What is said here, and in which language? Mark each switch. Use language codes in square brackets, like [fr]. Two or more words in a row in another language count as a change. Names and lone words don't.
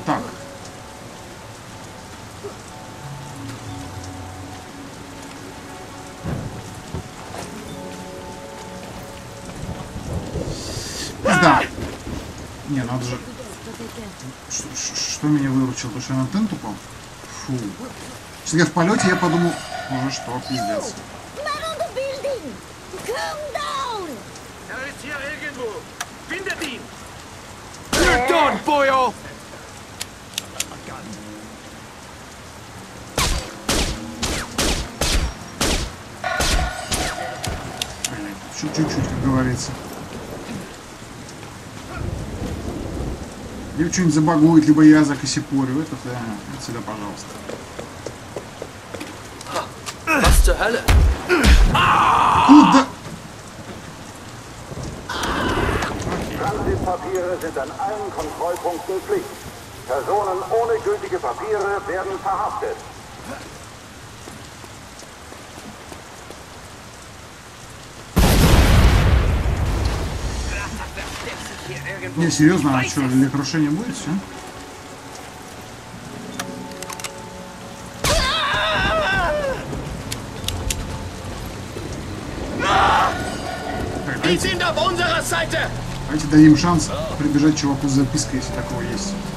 [ru] Так. Да. Не, надо же... Что меня выручило? То, что я на тент упал? Фу. Если я в полете, я подумал, уже что, пиздец. [en] You're done, boyo! [ru] Чуть-чуть, как говорится. Либо что-нибудь забагует, либо я закосипорю. Это сюда, пожалуйста. Куда? [de] Transitpapiere sind an allen Kontrollpunkten Pflicht. Personen ohne gültige Papiere werden verhaftet. [ru] Не, серьезно, а что, для крушения будет все? Так, давайте дадим шанс прибежать чуваку с запиской, если такого есть.